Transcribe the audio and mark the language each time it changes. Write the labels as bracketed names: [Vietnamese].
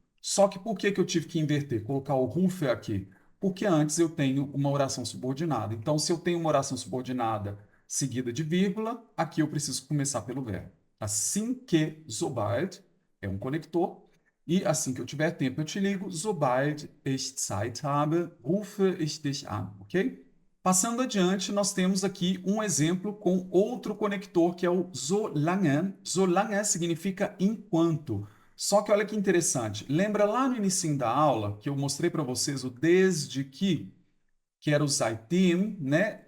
[Portuguese] Só que por que que eu tive que inverter? Colocar o rufe aqui? Porque antes eu tenho uma oração subordinada. Então, se eu tenho uma oração subordinada seguida de vírgula, aqui eu preciso começar pelo verbo. Assim que, sobald, é um conector. E assim que eu tiver tempo, eu te ligo. [German] Sobald ich Zeit habe, rufe ich dich an. [Portuguese] Ok? Passando adiante, nós temos aqui um exemplo com outro conector, que é o solange. Solange significa enquanto. Só que olha que interessante. Lembra lá no início da aula que eu mostrei para vocês o desde que era o seitdem, né?